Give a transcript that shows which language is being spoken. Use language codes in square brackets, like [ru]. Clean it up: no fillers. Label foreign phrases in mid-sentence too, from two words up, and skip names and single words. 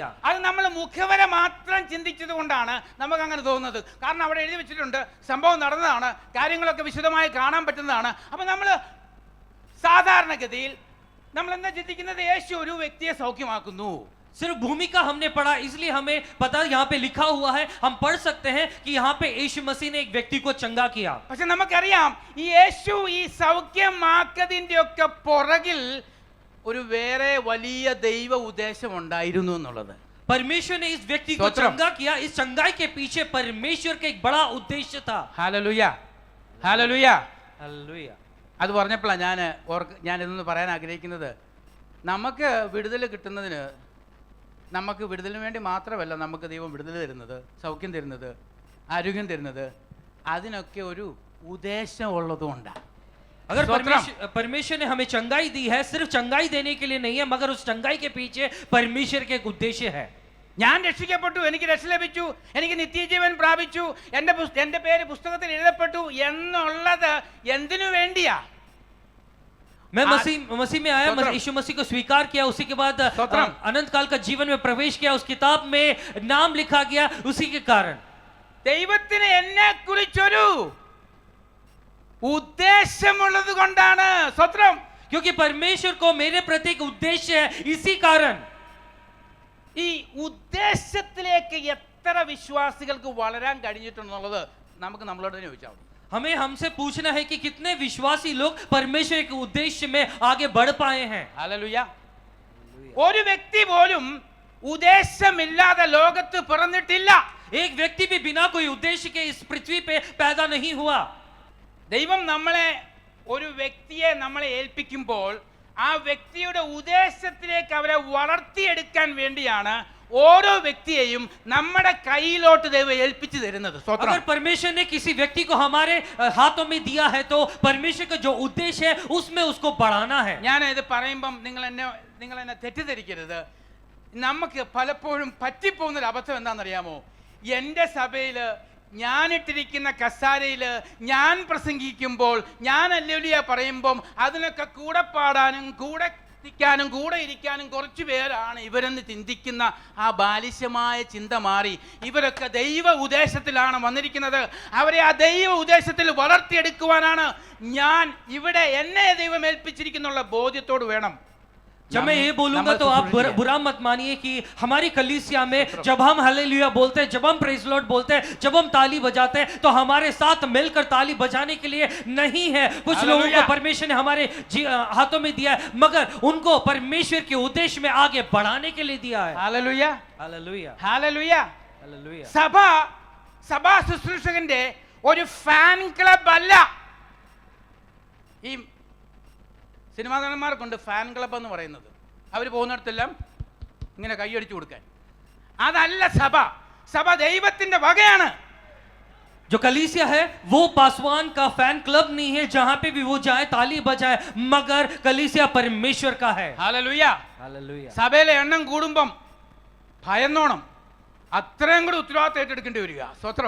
[ml] അത് നമ്മൾ മുഖവര മാത്രം ചിന്തിച്ചത് കൊണ്ടാണ് നമുക്ക് അങ്ങനെ തോന്നുന്നത്. കാരണം അവിടെ എഴുതി വെച്ചിട്ടുണ്ട്, സംഭവം നടന്നതാണ്, കാര്യങ്ങളൊക്കെ വിശദമായി കാണാൻ പറ്റുന്നതാണ്. അപ്പൊ നമ്മൾ സാധാരണഗതിയിൽ നമ്മൾ എന്താ ചിന്തിക്കുന്നത്? യേശു ഒരു വ്യക്തിയെ സൗഖ്യമാക്കുന്നു. [hi] सिर्फ भूमिका हमने पढ़ा, इसलिए हमें पता यहाँ पे लिखा हुआ है, हम पढ़ सकते हैं कि यहाँ पे यीशु मसीह ने एक व्यक्ति को चंगा किया। [ml] പക്ഷെ നമുക്കറിയാം ഈ യേശു ഈ സൗഖ്യമാക്കതിന്റെ ഒക്കെ പുറകിൽ ഒരു വേറെ വലിയ ദൈവ ഉദ്ദേശം ഉണ്ടായിരുന്നു എന്നുള്ളത്. [hi] परमेश्वर ने इस व्यक्ति को [ml] स्तोत्रम। [hi] चंगा किया, इस चंगाई के पीछे परमेश्वर का एक बड़ा उद्देश्य था। [ml] ഹല്ലേലൂയ, ഹല്ലേലൂയ. [hi] हालेलुया। [ml] അത് പറഞ്ഞപ്പോഴാണ് ഞാൻ ഇതൊന്ന് പറയാൻ ആഗ്രഹിക്കുന്നത്. നമുക്ക് വിടുതൽ കിട്ടുന്നതിന്, നമുക്ക് വിടുതലിന് വേണ്ടി മാത്രമല്ല നമുക്ക് ദൈവം വിടുതൽ തരുന്നത്, സൗഖ്യം തരുന്നത്, ആരോഗ്യം തരുന്നത്, അതിനൊക്കെ ഒരു ഉദ്ദേശം ഉള്ളതുകൊണ്ടാണ്. [hi] अगर परमेश्वर ने हमें चंगाई दी है, सिर्फ चंगाई देने के लिए नहीं है, मगर उस चंगाई के पीछे परमेश्वर के एक उद्देश्य है। [ml] ഞാൻ രക്ഷിക്കപ്പെട്ടു, എനിക്ക് രക്ഷ ലഭിച്ചു, എനിക്ക് നിത്യജീവൻ പ്രാപിച്ചു, എൻ്റെ പേര് പുസ്തകത്തിൽ എഴുതപ്പെട്ടു എന്നുള്ളത് എന്തിനു വേണ്ടിയാ? [hi] मैं मसीह में आया, यीशु मसीह को स्वीकार किया, उसी के बाद अनंत काल का जीवन में प्रवेश किया, उस किताब में नाम लिखा गया, उसी के कारण [ml] ദൈവത്തിന് എന്നെ കുറിച്ചൊരു ഉദ്ദേശമുള്ളത് കൊണ്ടാണ്. സ്വത്രം. [hi] क्योंकि परमेश्वर को मेरे प्रति एक उद्देश्य है, इसी कारण। [ml] ഈ ഉദ്ദേശത്തിലേക്ക് എത്ര വിശ്വാസികൾക്ക് വളരാൻ കഴിഞ്ഞിട്ടുണ്ടെന്നുള്ളത് നമുക്ക് നമ്മളോട് തന്നെ ചോദിച്ചാൽ മതി. [hi] हमें हमसे पूछना है कि कितने विश्वासी लोग परमेश्वर के उद्देश्य में आगे बढ़ पाए हैं। [ml] ഹല്ലേലൂയ. ഒരു വ്യക്തി പോലും ഉദ്ദേശമില്ലാതെ ലോകത്ത് പിറന്നിട്ടില്ല. [hi] एक व्यक्ति भी बिना कोई उद्देश्य के इस पृथ्वी पे पैदा नहीं हुआ। [ml] ദൈവം ഒരു വ്യക്തിയെ നമ്മളെ ഏൽപ്പിക്കുമ്പോൾ ആ വ്യക്തിയുടെ ഉദ്ദേശത്തിലേക്ക് അവരെ വളർത്തിയെടുക്കാൻ വേണ്ടിയാണ് ഓരോ വ്യക്തിയെയും നമ്മുടെ കയ്യിലോട്ട് ദൈവം ഏൽപ്പിച്ചു തരുന്നത്. [hi] अगर परमेश्वर ने किसी व्यक्ति को हमारे हाथों में दिया है तो परमेश्वर का जो उद्देश्य है उसमें उसको बढ़ाना है। [ml] ഞാൻ ഇത് പറയുമ്പം നിങ്ങൾ എന്നെ തെറ്റിദ്ധരിക്കരുത്. നമുക്ക് പലപ്പോഴും പറ്റിപ്പോകുന്നൊരു അബദ്ധം എന്താണെന്നറിയാമോ? എൻ്റെ സഭയിൽ ഞാനിട്ടിരിക്കുന്ന കസാരയിൽ ഞാൻ പ്രസംഗിക്കുമ്പോൾ, ഞാൻ ഹല്ലേലൂയ പറയുമ്പം അതിനൊക്കെ കൂടെ പാടാനും കൂടെ ാനും കൂടെ ഇരിക്കാനും കുറച്ചു പേരാണ് ഇവരെന്ന് ചിന്തിക്കുന്ന ആ ബാലിശമായ ചിന്ത മാറി ഇവരൊക്കെ ദൈവ ഉദ്ദേശത്തിലാണ് വന്നിരിക്കുന്നത്. അവരെ ആ ദൈവ ഉദ്ദേശത്തിൽ വളർത്തിയെടുക്കുവാനാണ് ഞാൻ ഇവിടെ എന്നെ ദൈവം ഏൽപ്പിച്ചിരിക്കുന്നുള്ള ബോധ്യത്തോട് വേണം. [hi] जब मैं ये बोलूंगा तो आप बुरा मत मानिए कि हमारी कलीसिया में जब हम हालेलुया बोलते हैं, जब हम [en] praise Lord [hi] बोलते हैं, जब हम ताली बजाते हैं तो हमारे साथ मिलकर ताली बजाने के लिए नहीं है। कुछ लोगों को परमेश्वर ने हमारे हाथों में दिया है, मगर उनको परमेश्वर के उद्देश्य में आगे बढ़ाने के लिए दिया है। [ml] ഹല്ലേലൂയ, [hi] हालेलुया, [ml] ഹല്ലേലൂയ. [hi] हालेलुया। [ml] സഭാ ശുശ്രൂഷകന്റെ ഒരു [en] fan club [ml] അല്ല. ഈ സിനിമാ നടന്മാർക്കുണ്ട് [en] fan club [ml] എന്ന് പറയുന്നത്. അവർ പോകുന്നിടത്തെല്ലാം ഇങ്ങനെ കൈയടിച്ചു കൊടുക്കാൻ. അതല്ല സഭ. സഭ ദൈവത്തിന്റെ വകയാണ്. [hi] जो कलीसिया है वो पासवान का [en] fan club [hi] नहीं है जहां पे भी वो जाए ताली बजाए, मगर कलीसिया परमेश्वर का है। [ml] ഹല്ലേലൂയ. [hi] हालेलुया। [ml] സഭയിലെ എണ്ണം കൂടുമ്പം ഭയന്നോണം, അത്രയും കൂടി ഉത്തരവാദിത്തം ഏറ്റെടുക്കേണ്ടി വരിക. സ്വത്രം.